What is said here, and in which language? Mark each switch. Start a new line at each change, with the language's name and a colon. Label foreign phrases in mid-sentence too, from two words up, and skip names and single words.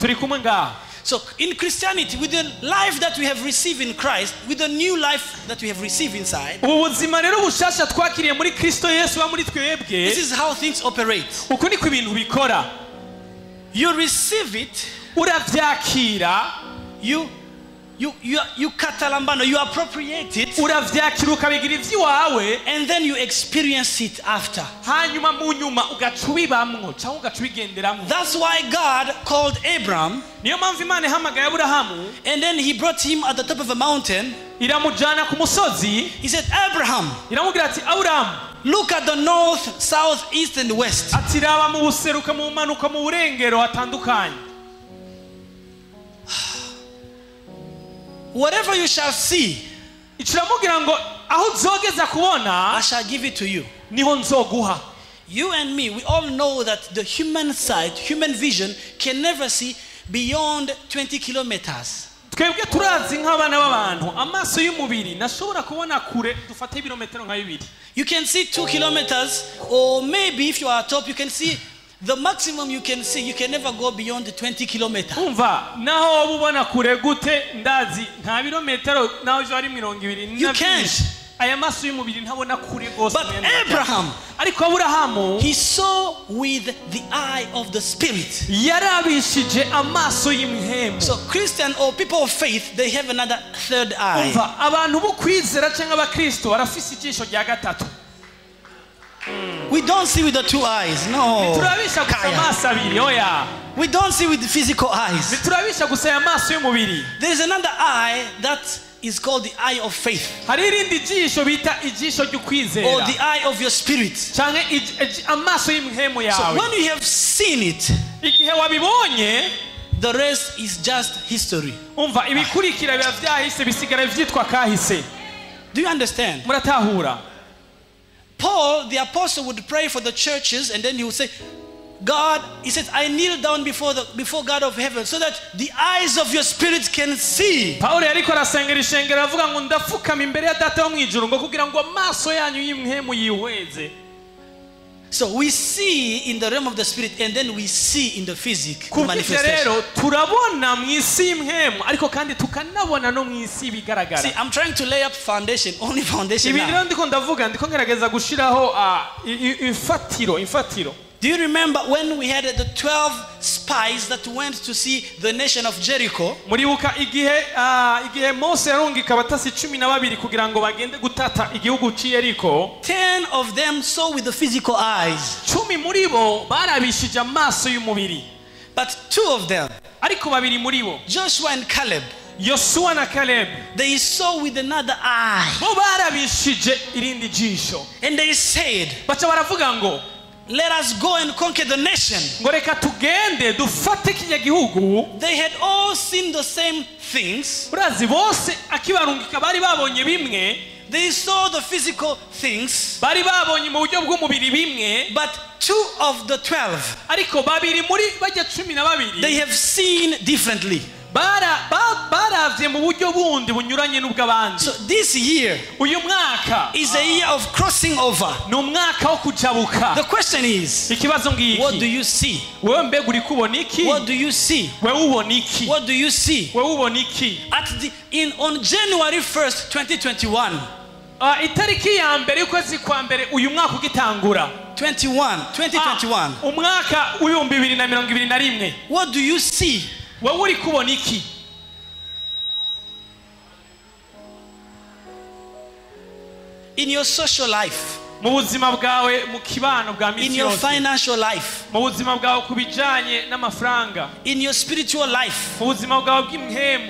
English: So in Christianity, with the life that we have received in Christ, with the new life that we have received inside, this is how things operate. You receive it, you you katalambano, you appropriate it,
Rundi: uravyakira ukabigira ivy'iwawe,
English: and then you experience it after.
Rundi: hanyuma mu nyuma ugacubibamwo cyangwa ugacubigenderamo.
English: That's why God called Abraham,
Rundi: niyo mpamvu Imana ihamagaye Aburahamu,
English: and then he brought him at the top of a mountain.
Rundi: iramujana ku musozi,
English: He said, Abraham,
Rundi: iramubwira ati Aburahamu,
English: look at the north, south, east, and west.
Rundi: ati raba mu buseruka, mu manuka, mu burengero hatandukanye.
English: Whatever you shall see,
Rundi: ikiramubwira ngo aho uzogeza kubona,
English: I shall give it to you.
Rundi: niho nzoguha.
English: You and me, we all know that the human sight, human vision can never see beyond 20 kilometers.
Rundi: twebwe turazi nk'abana b'abantu, amaso y'umubiri nashobora kubona kure, dufate ibirometero nka 2.
English: You can see 2 kilometers, or maybe if you are top, you can see the maximum you can see. You can never go beyond the 20 kilometers.
Rundi: umva naho wowe ubona kure gute, ndazi nta birometero naho byo ari 20
English: You can't.
Rundi: aya maso y'umubiri ntabona kure gose.
English: But Abraham,
Rundi: ariko Aburahamu,
English: he saw with the eye of the spirit.
Rundi: yarabishije amaso y'imhemu.
English: So Christian or people of faith, they have another third eye.
Rundi: umva abantu bo kwizera cyangwa abakristo barafise ijisho rya gatatu.
English: We don't see with the 2 eyes. No.
Rundi: turabisha gusa Kaya. amaso abiri, oya.
English: We don't see with the physical eyes.
Rundi: turabisha gusa amaso y'umubiri.
English: There is another eye that is called the eye of faith,
Rundi: hari irindi jisho bita ijisho
English: or
Rundi: ry'ukwizera,
English: the eye of your spirit.
Rundi: cyangwa amaso y'imhemu
English: So
Rundi: yawe.
English: when you have seen it,
Rundi: igihe wabibonye,
English: the rest is just history.
Rundi: umva ibikurikira biba byahise, bisigara vyitwa kahise.
English: Do you understand?
Rundi: muratahura?
English: Paul, the apostle, would pray for the churches, and then he would say, God, he said, I kneel down before God of heaven, so that the eyes of your spirit can see.
Rundi: Paulo yariko arasengera ishengero avuga ngo ndafukama imbere ya data wo mwijuru ngo kugira ngo amaso yanyu y'imhemu yihweze.
English: So we see in the realm of the spirit, and then we see in the physical
Rundi: Kubw'ivyo
English: manifestation.
Rundi: rero turabona mw'isi y'imhemu, ariko kandi tukanabona no mw'isi bigaragara.
English: See, I'm trying to lay up foundation, only foundation
Rundi: ibi
English: now.
Rundi: rero ndiko ndavuga, ndiko ngerageza gushiraho imfatiro.
English: Do you remember when we had the 12 spies that went to see the nation of Jericho?
Rundi: muribuka igihe Mose yarungika abatasi 12 kugira ngo bagende gutata igihugu c'Yeriko?
English: 10 of them saw with the physical eyes,
Rundi: 10 muri bo barabishije amaso y'umubiri,
English: but 2 of them,
Rundi: ariko 2 muri bo,
English: Joshua and Caleb,
Rundi: Yosuwa na Caleb,
English: they saw with another eye,
Rundi: bo barabishije irindi jisho,
English: and they said,
Rundi: baca baravuga ngo
English: let us go and conquer the nation.
Rundi: ngo reka tugende dufate kijya gihugu.
English: They had all seen the same things.
Rundi: urazi bose akibarungika bari babonye bimwe,
English: They saw the physical things,
Rundi: bari babonye mu buryo bw'umubiri bimwe,
English: but 2 of the 12,
Rundi: ariko 2 muri bajya 12
English: they have seen differently.
Rundi: baravye mu buryo bundi bunyuranye n'ubw'abandi.
English: So this year
Rundi: uyu mwaka
English: is a year of crossing over.
Rundi: ni umwaka wo kujabuka.
English: The question is,
Rundi: ikibazo ngiki,
English: what do you see?
Rundi: wewe mbega uri kubona iki?
English: What do you see?
Rundi: wewe ubona iki?
English: What do you see?
Rundi: wewe ubona iki?
English: On January 1st, 2021.
Rundi: itariki ya mbere y'ukwezi kwa mbere uyu mwaka ugitangura, 2021. umwaka w'ibihumbi 2021,
English: What do you see?
Rundi: wewe uri kubona iki?
English: In your social life,
Rundi: mu buzima bwawe, mu kibano bwa
English: in
Rundi: misi
English: your
Rundi: yose,
English: financial life,
Rundi: mu buzima bwawe kubijanye n'amafaranga,
English: in your spiritual life,
Rundi: mu buzima bwawe bw'imhemu,